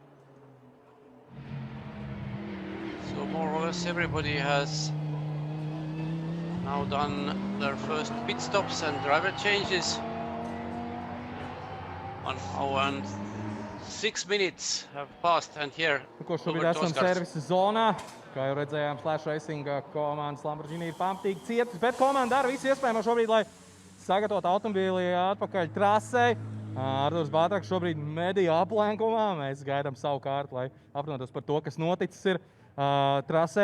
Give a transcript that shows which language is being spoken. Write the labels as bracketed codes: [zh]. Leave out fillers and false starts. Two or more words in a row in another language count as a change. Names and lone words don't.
[en] So more or less everybody has now done their first pit stops and driver changes. 1 hour and 6 minutes have passed, and here [lv] Ko šobrīd esam servisa zonā. Kā jau redzējām, Flash Racing komandas Lamborghini ir pamatīgi cietas, bet komanda dara visu iespējamo šobrīd, lai sagatavotu automobīli atpakaļ trasē. Arturs Bātraks šobrīd mediju aplenkumā. Mēs gaidām savu kārtu, lai aprunātos par to, kas noticis ir trasē.